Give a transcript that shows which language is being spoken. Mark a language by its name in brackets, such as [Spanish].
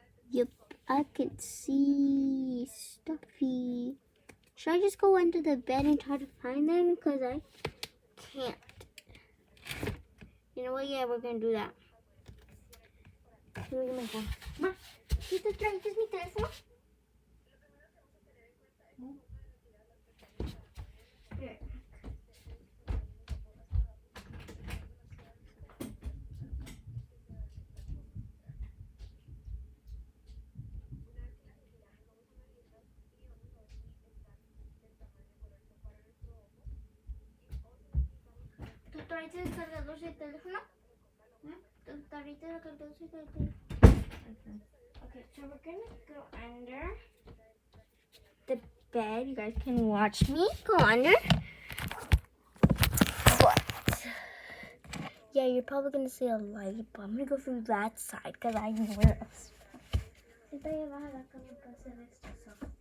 [English] Yep, I could see Stuffy. Should I just go under the bed and try to find them? Because I can't. You know what? Yeah, we're going to do that. Let me get my phone. [Spanish] Ma, ¿qué traes mi teléfono? [English] Here. [Spanish] ¿Tú traiste el cargador del teléfono? ¿Tú traiste el cargador del teléfono? [English] Okay, so we're gonna go under the bed. You guys can watch me go under. But yeah, you're probably gonna see a light, but I'm gonna go through that side because I know where else. [Spanish] Siempre llevas a la cama para hacer esto, so.